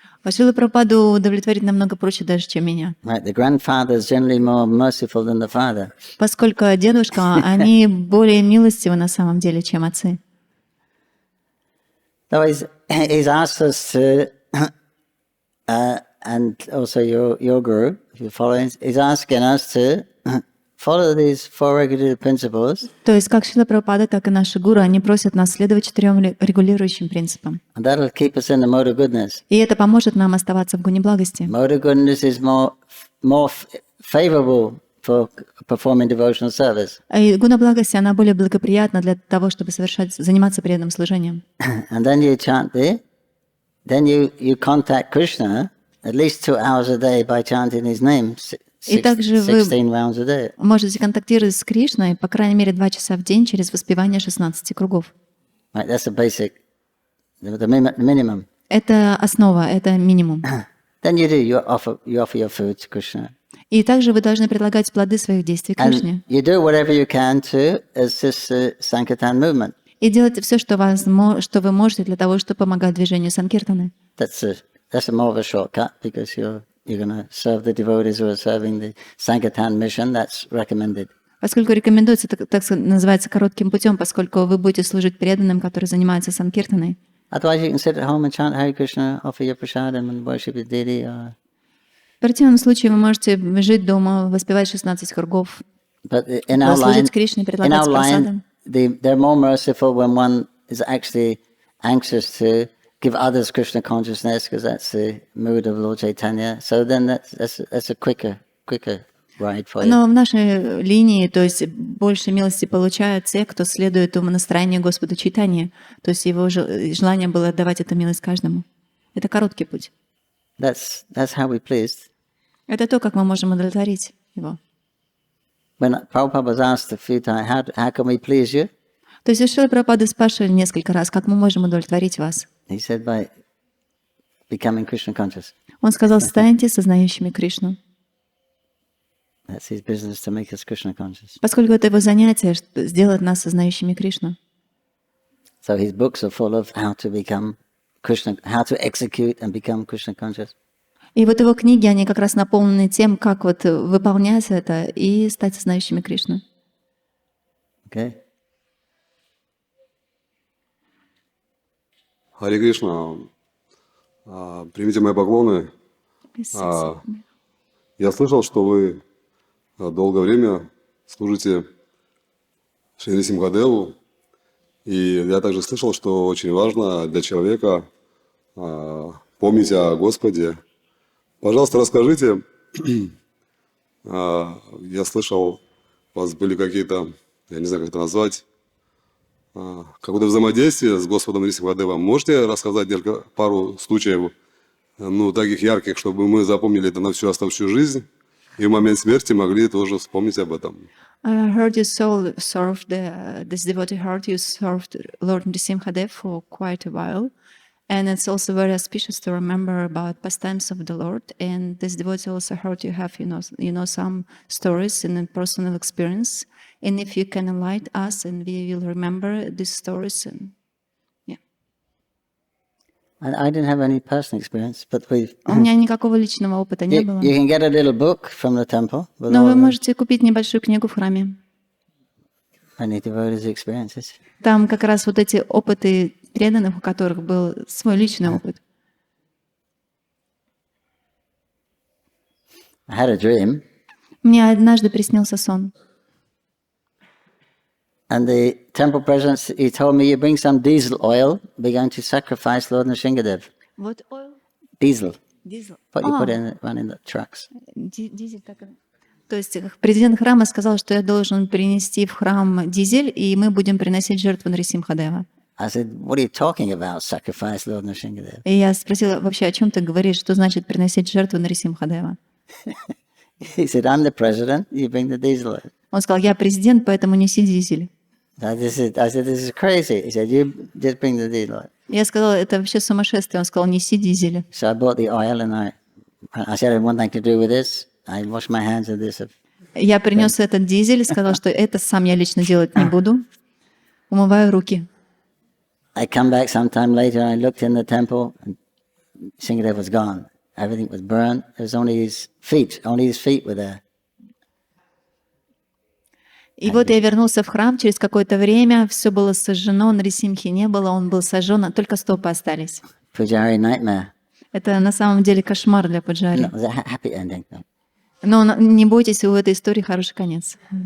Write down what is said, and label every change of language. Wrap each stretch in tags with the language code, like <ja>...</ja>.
<ru>Шрила Прабхупаду удовлетворить намного проще даже, чем меня.</ru> <en>Right, the grandfather is generally more merciful than the father.</en> <ru>Поскольку дедушка, они более милостивы на самом деле, чем отцы.</ru> <en>So he's asked us to, and also your guru, if you're following, he's asking us to follow these four regulative principles.</en> <ru>То есть как Шрила Прабхупада, так и наши гуру, они просят нас следовать 4 регулирующим принципам.</ru> <en>And that'll keep us in the mode of goodness.</en> <ru>И это поможет нам оставаться в гуне благости.</ru> <en>Mode of goodness is more favorable for performing devotional service.</en> <ru>И гуна благости, она более благоприятна для того, чтобы заниматься преданным служением.</ru> <en>And then you chant then you contact Krishna at least 2 hours a day by chanting his name.</en> <ru>И также вы</ru> <en>16 rounds a day.</en> <ru>можете контактировать с Кришной, по крайней мере, 2 часа в день через воспевание 16 кругов.</ru> <en>Right, that's the basic, the minimum.</en> <ru>Это основа, это минимум.</ru> <en>Then you offer your food to Krishna.</en> <ru>И также вы должны предлагать плоды своих действий Кришне.</ru> <en>And you do whatever you can to assist the Sankirtan movement.</en> <ru>И делайте все, что вы можете для того, чтобы помогать движению Санкиртаны.</ru> <en>That's more of a shortcut because you're going to serve the devotees who are serving the Sankirtan mission. That's recommended.</en> <ru>Поскольку рекомендуется, так называется, коротким путем, поскольку вы будете служить преданным, которые занимаются Санкиртаной.</ru> <en>Otherwise, you can sit at home and chant Hare Krishna, offer your prasadam and worship your deity.</en> <ru>В противном случае вы можете жить дома, воспевать 16 кругов, служить Кришне, предлагать прасадам.</ru> <en>They're more merciful when one is actually anxious to give others Krishna consciousness, because that's the mood of Lord Chaitanya. So then that's a quicker ride for you.</en> <ru>Но в нашей линии, то есть больше милости получают те, кто следует умонастроению Господа Чайтаньи. То есть его желание было отдавать эту милость каждому. Это короткий путь.</ru> <en>That's how we pleased.</en> <ru>Это то, как мы можем удовлетворить его.</ru> <en>When Prabhupada was asked a few times, how can we please you?</en> <ru>То есть Шрила Прабхупада спрашивали несколько раз, как мы можем удовлетворить вас.</ru> <en>He said by becoming Krishna conscious.</en> <ru>Он сказал: станьте сознающими Кришну.</ru> <en>That's his business to make us Krishna conscious.</en> <ru>Поскольку это его занятие, сделать нас сознающими Кришну.</ru> <en>So his books are full of how to become Krishna, how to execute and become Krishna conscious.</en> <ru>И вот его книги, они как раз наполнены тем, как вот выполнять это и стать сознающими Кришну.</ru> <en>Okay.</en> <ru>Харе Кришна, примите мои поклоны. Я слышал, что вы долгое время служите Шри Симхадеву, и я также слышал, что очень важно для человека помнить о Господе. Пожалуйста, расскажите, я слышал, у вас были какие-то, я не знаю, как это назвать, какое-то взаимодействие с Господом Симхадевом. Можете рассказать пару случаев, таких ярких, чтобы мы запомнили это на всю оставшуюся жизнь и в момент смерти могли тоже вспомнить об этом?</ru> <en>I heard you served this devotee heart. You served Lord Nrisimhadev for quite a while. And it's also very auspicious to remember about pastimes of the Lord. And this devotee also heard you have, some stories in a personal experience. And if you can enlighten us, and we will remember these stories. And yeah. I didn't have any personal experience, but</en> <ru>У меня никакого личного опыта не было.</ru> <en>You can get a little book from the temple.</en> <ru>Но вы можете купить небольшую книгу в храме.</ru> <en>Many devotees' experiences.</en> <ru>Там как раз вот эти опыты преданных, у которых был свой личный опыт.</ru> <en>I had a dream,</en> <ru>Мне однажды приснился сон.</ru> <en>and the temple president, he told me, you bring some diesel oil, we're going to sacrifice Lord Nrsingadev.</en> <ru>Вот</ru> <en>oil? Diesel,</en> <ru>Дизель.</ru> <en>what you put in, run in the trucks.</en> <ru>Дизель так. То есть президент храма сказал, что я должен принести в храм дизель, и мы будем приносить жертву Нрисимхадева.</ru> <en>I said, what are you talking about, sacrifice Lord Nrsingadev?</en> <ru>И я спросила, вообще, о чем ты говоришь, что значит приносить жертву Нрисимхадева?</ru> <en>He said, I'm the president, you bring the diesel oil.</en> <ru>Он сказал, я президент, поэтому неси дизель.</ru> <en>I said, this is crazy. He said, you just bring the diesel oil.</en> <ru>Я сказала, это вообще сумасшествие. Он сказал, неси дизель.</ru> <en>So I bought the oil and I said, I had one thing to do with this. I washed my hands of this.</en> <ru>Я принес этот дизель и сказал, что это сам я лично делать не буду. Умываю руки.</ru> <en>I come back sometime later and I looked in the temple and Nrsingadev was gone. Everything was burned. There was only his feet were there.</en> <ru>И вот я вернулся в храм, через какое-то время все было сожжено, Нрисимхи не было, он был сожжен, только стопы остались.</ru> <en>Pujari nightmare.</en> <ru>Это на самом деле кошмар для Пуджари.</ru> <en>No, it was a happy ending. No.</en> <ru>Но не бойтесь, у этой истории хороший конец.</ru>